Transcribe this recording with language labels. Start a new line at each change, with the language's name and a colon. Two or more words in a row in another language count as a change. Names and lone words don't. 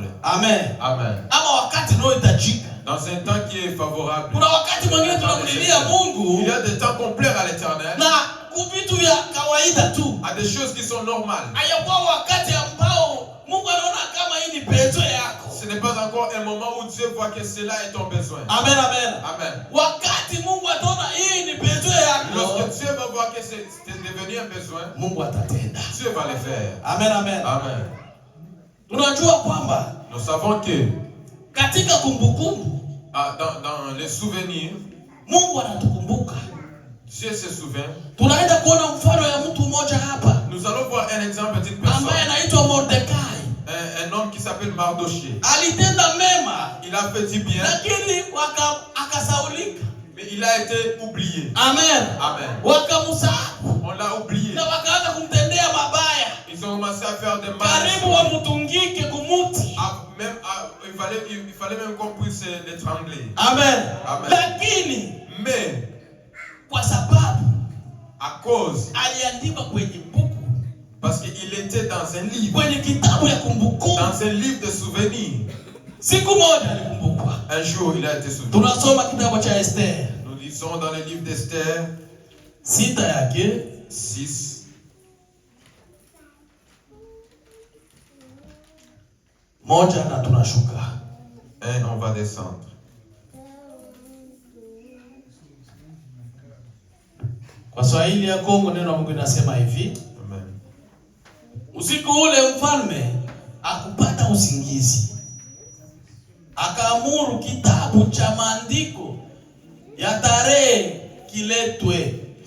Swahili: Amen.
French: Amen.
Swahili: Ama wakati unaohitajika.
French: Dans un temps qui est favorable.
Swahili: Kuna wakati mwingine tunamlilia Mungu
French: Il y a des temps qu'on plaire à l'Éternel.
Swahili: na kuvitu vya kawaida tu.
French: À des choses qui sont normales.
Swahili: Hayakuwa wakati ambao Mungu anaona kama hii ni peto yako.
French: Ce n'est pas encore un moment où Dieu voit que cela est ton besoin.
Swahili: Amen, amen.
French: Amen.
Swahili: Wakati Mungu ataona hii ni peto yako,
French: Lorsque Dieu va voir que c'est devenu un besoin,
Swahili: Mungu atatenda.
French: Dieu va le faire.
Swahili: Amen, amen.
French: Amen.
Swahili: Tunajua kwamba
French: Nous savons que
Swahili: katika kumbukumbu
French: dans les souvenirs,
Swahili: Mungu anatukumbuka.
French: Dieu se souvient.
Swahili: Tunaenda kuona mfano ya mtu mmoja hapa
French: Nous allons voir un exemple d'une personne.
Swahili: ambaye anaitwa Mordekai.
French: Un homme qui s'appelle Mardochée.
Swahili: Alitenda mema
French: Il a fait du bien,
Swahili: lakini akasaulika.
French: mais il a été oublié.
Swahili: Amen.
French: Amen.
Swahili: Wakamsahau
French: On l'a oublié.
Swahili: na wakaanza kumtendea mabaya.
French: Ils ont commencé à faire des mal.
Swahili: Karibu wamtungike kumuti.
French: Il fallait même qu'on puisse l'étrangler.
Swahili: Amen.
French: Amen.
Swahili: Lakini
French: Mais
Swahili: kwa sababu
French: à cause,
Swahili: aliandikwa kwenye buku,
French: parce qu'il était dans un livre,
Swahili: kwenye kitabu ya kumbukumbu,
French: dans un livre de souvenirs.
Swahili: siku moja alikumbukwa.
French: Un jour, il a été souvenu.
Swahili: Tunasoma kitabu cha Esther.
French: Nous lisons dans le livre d'Esther
Swahili: Sita yake
French: 6.
Swahili: moja na tunashuka.
French: Et on va descendre.
Swahili: Kwa Swahili ya Kongo neno la Mungu linasema hivi. Amen. Usiku ule mfalme akupata usingizi. Akaamuru kitabu cha maandiko ya tarehe kiletwe.